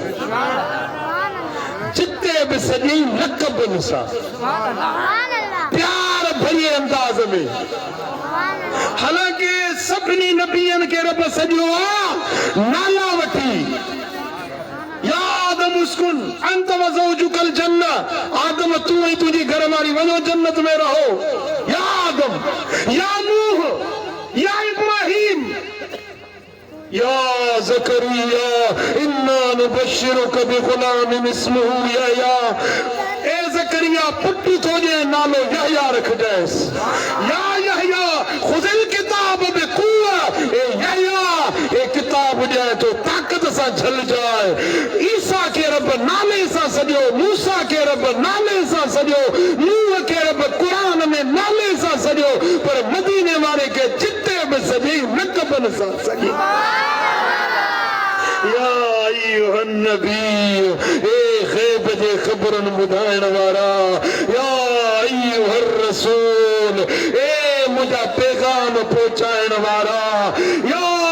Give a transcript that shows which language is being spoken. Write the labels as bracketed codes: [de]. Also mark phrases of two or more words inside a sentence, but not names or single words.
[sd] आहे जिते बि सॼी लक़बनि सां प्यार भरे अंदाज़ में हालांकि सभिनी नबियनि खे रब सॼो आहे नाला वठी [ar] يا آدم اسكن أنت وزوجك ال [sd] जन्ना आदम तू ऐं तुंहिंजी घरवारी वञो जन्नत में रहो या आदम या नूह या इब्राहिम या ज़करिया [ar] إنا نبشرك بغلام اسمه يحيى [sd] ए ज़करिया पुटु तुंहिंजे नालो यहया रखजांइसि [ar] يا يحيى خذ الكتاب بقوة [sd] ए यहया ए किताब ॾिए तो ताक़त सां झल जाए ईसा के रब नाले सां सॼो, मूसा खे रब नाले सां सॼो, नूह खे रब क़ुरान में नाले सां सॼो, पर मदीने वारे खे जिते बि सॼे नक़बन सां सॼे। [ar] يا أيها النبي, [sd] ए ग़ैब जे ख़बरन ॿुधाइण वारा, [ar] يا أيها الرسول, [sd] ए मुंहिंजा पैगाम पहुचाइण वारा, या